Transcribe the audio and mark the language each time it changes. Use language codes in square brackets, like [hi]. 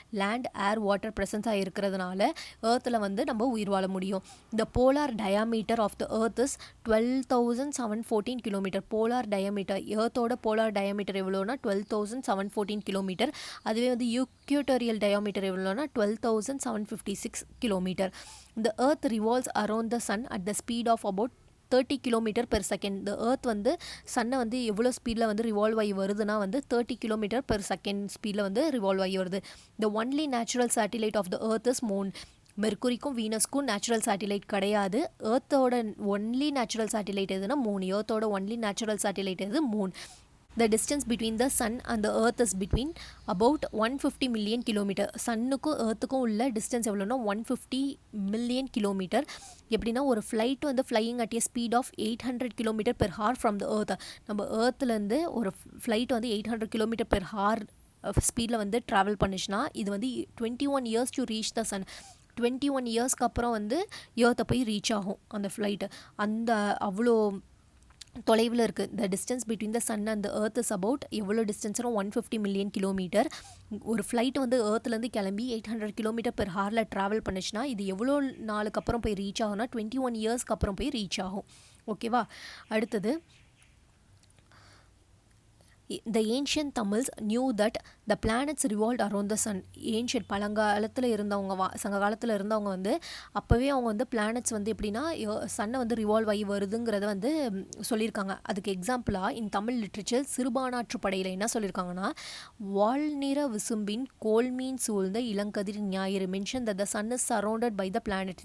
[ta] Land, ஏர், water ப்ரெசன்ஸாக இருக்கிறதுனால ஏர்த்தில் நம்ம உயிர் வாழ முடியும். [en] The polar diameter of the earth is 12,714 kilometer. [ta] Polar diameter, ஏர்த்தோட polar diameter எவ்வளோனா 12,714 கிலோமீட்டர். அதுவே ஈக்வேட்டோரியல் டயாமீட்டர் எவ்வளோனா 12,756 kilometre. [en] The earth revolves around the sun at the speed of about 30 km/s. [ta] The earth சன்னை எவ்வளோ ஸ்பீடில் ரிவால்வ் ஆகி வருதுன்னா 30 km/s ஸ்பீடில் ரிவால்வ் ஆகி வருது. [en] The only natural satellite of the earth is moon. [ta] மெர்க்குரிக்கும் வீனஸ்க்கும் natural satellite கிடையாது. ஏர்த்தோட ஒன்லி நேச்சுரல் சேட்டிலைட் எதுனா Moon. ஏர்த்தோட only natural satellite எது, Moon. [en] The distance between the sun and the earth is between about 150 million kilometer. [ta] சன்னுக்கும் ஏர்த்துக்கும் உள்ள distance எவ்வளோனா 150 million kilometer. [en] எப்படின்னா ஒரு flight flying at a speed of 800 km/h from the earth. [ta] நம்ம ஏர்த்துலேருந்து ஒரு flight 800 km/h ஸ்பீடில் travel பண்ணிச்சுன்னா இது [en] 21 years to reach the sun. [ta] 21 yearsக்கு அப்புறம் ஏர்த்தை போய் ரீச் ஆகும் அந்த ஃப்ளைட்டு. அவ்வளோ தொலைவில் இருக்குது. [en] The distance between the sun and the earth is about எவ்வளோ டிஸ்டன்ஸ்னா 150 million kilometer. [ta] ஒரு ஃப்ளைட் ஏர்த்துலேருந்து கிளம்பி 800 km/h ட்ராவல் பண்ணிச்சுன்னா இது எவ்வளோ நாளுக்கு அப்புறம் போய் ரீச் ஆகும்னா 21 yearsக்கு அப்புறம் போய் ரீச் ஆகும். ஓகேவா. அடுத்தது [en] The ancient Tamils knew that the planets revolved around the sun. [ta] Ancient பழங்காலத்தில் இருந்தவங்க சங்க காலத்தில் இருந்தவங்க வந்து அப்போவே அவங்க வந்து பிளானட்ஸ் வந்து எப்படின்னா சன்னை வந்து ரிவால்வ் ஆகி வருதுங்கிறத வந்து சொல்லியிருக்காங்க. அதுக்கு எக்ஸாம்பிளாக இன் தமிழ் லிட்ரேச்சர் சிறுபானாற்று படையில் என்ன சொல்லியிருக்காங்கன்னா, வால்நிற விசும்பின் கோல்மீன் சூழ்ந்த இளங்கதிர் ஞாயிறு mention [en] that the sun is surrounded by the planet.